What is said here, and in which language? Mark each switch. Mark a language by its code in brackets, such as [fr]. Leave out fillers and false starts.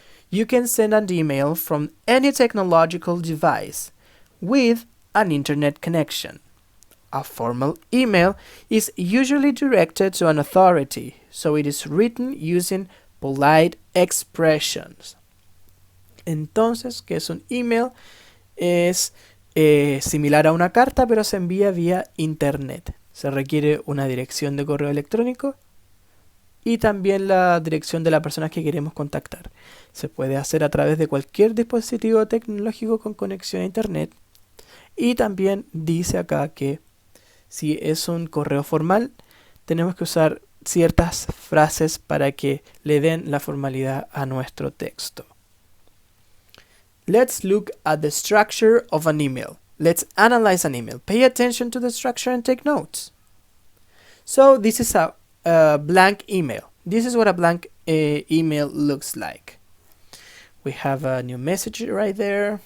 [en] You can send an email from any technological device with an internet connection. A formal email is usually directed to an authority, so it is written using polite expressions. [es] Entonces, ¿qué es un email? Es similar a una carta, pero se envía vía internet. Se requiere una dirección de correo electrónico y también la dirección de la persona que queremos contactar. Se puede hacer a través de cualquier dispositivo tecnológico con conexión a internet. Y también dice acá que si es un correo formal, tenemos que usar ciertas frases para que le den la formalidad a nuestro texto. [en] Let's look at the structure of an email. Let's analyze an email. Pay attention to the structure and take notes. So this is a blank email. This is what a blank email looks like. We have a new message right there.